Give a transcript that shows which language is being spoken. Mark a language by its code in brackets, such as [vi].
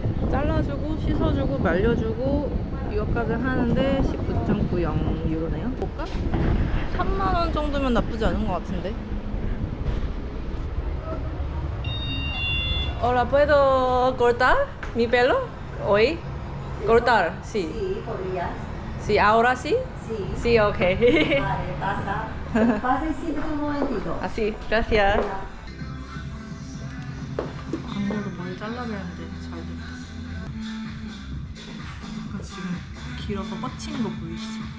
[ko] 잘라주고 씻어주고 말려주고 이것까지 하는데 19.90유로네요. 볼까? 3만원 정도면 나쁘지 않은 것 같은데. [es] Hola, ¿puedo cortar mi pelo hoy? Cortar, sí. Sí, podrías. Sí, ahora sí. Sí. Sí, ok. Vale, pasa. Pasa y siéntate un momentito. Así, gracias. [ko] 광고로 머리 잘라내는데 잘 됐다. 약간 지금 길어서 뻗치는 거 보이시죠?